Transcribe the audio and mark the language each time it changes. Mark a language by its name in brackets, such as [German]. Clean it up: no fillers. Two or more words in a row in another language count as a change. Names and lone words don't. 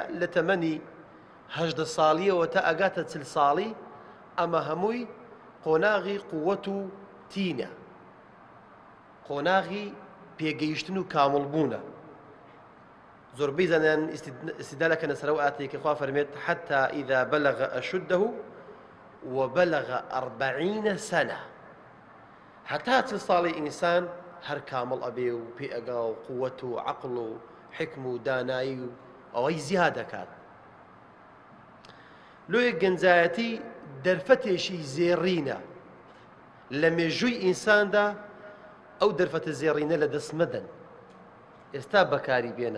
[Central Kurdish] لە تەمەنی 18 ساڵیەوە تا ئەگاتە 40 ساڵی، ئەمە هەمووی قۆناغی قووەت و تینە، قۆناغی پێگەیشتن و کامڵبوونە. زۆربەی زانایان استدلالەکەنە سەر ئەو ئاتەیە کە خوا فەرمێت [Arabic] حتى إذا بلغ أشده وبلغ 40 سنة، [Central Kurdish] هەتا 40 ساڵی ئینسان هەر کامڵ ئەبێ و پێ ئەگا و قووەت و عەقڵ و حکم و دانایی و ئەوەی زیاد دەکات. لۆیە گەنجایەتی دەرفەتێکی زێڕینە لە مێژووی ئینساندا، ئەو دەرفەتە زێڕینە لە دەست مەدەن، ئێستا بەکاری بێنە.